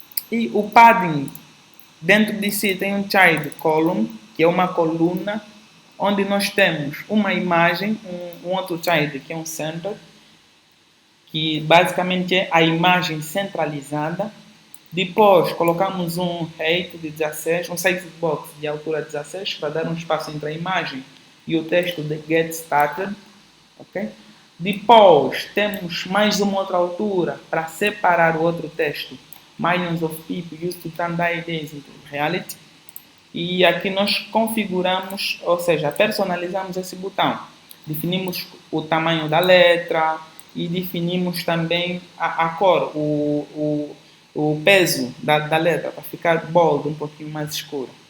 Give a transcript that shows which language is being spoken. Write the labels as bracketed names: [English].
[Portuguese] E o padding dentro de si tem um child column, que é uma coluna, onde nós temos uma imagem, um outro child que é um center, que basicamente é a imagem centralizada. Depois colocamos um height de 16, um sidebox de altura 16 para dar um espaço entre a imagem e o texto de Get Started. Okay? Depois temos mais uma outra altura para separar o outro texto. [English] Millions of people used to turn their days into reality. [Portuguese] E aqui nós configuramos, ou seja, personalizamos esse botão. Definimos o tamanho da letra e definimos também a cor, o peso da letra, para ficar bold, um pouquinho mais escuro.